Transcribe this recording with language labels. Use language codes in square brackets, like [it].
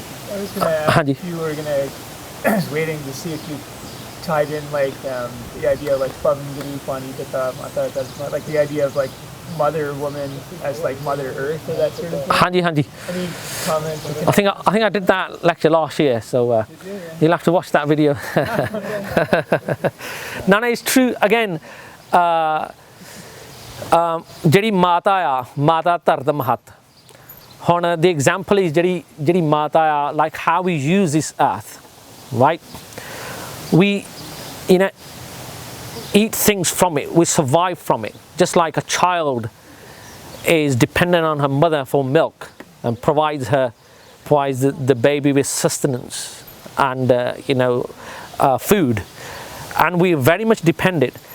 [en] I was going to ask if you were going to, I was waiting to see if you tied in the idea of Pavangiri Pani Pita Mata, like the idea of mother woman as Mother Earth or that sort of thing. [pa] Hanji. [en] Any comments? I think I did that lecture last year, so you'll have to watch that video. No, it's true. [pa] Again, ਜਿਹੜੀ ਮਾਤਾ ਆ, ਮਾਤਾ ਧਰਤ ਮਹੱਤ. [en] ਹੁਣ the example is [pa] ਜਿਹੜੀ ਮਾਤਾ ਆ, [en] like how we use this earth, right? We eat things from it, we survive from it, just like a child is dependent on her mother for milk and provides the baby with sustenance and food, and we're very much dependent.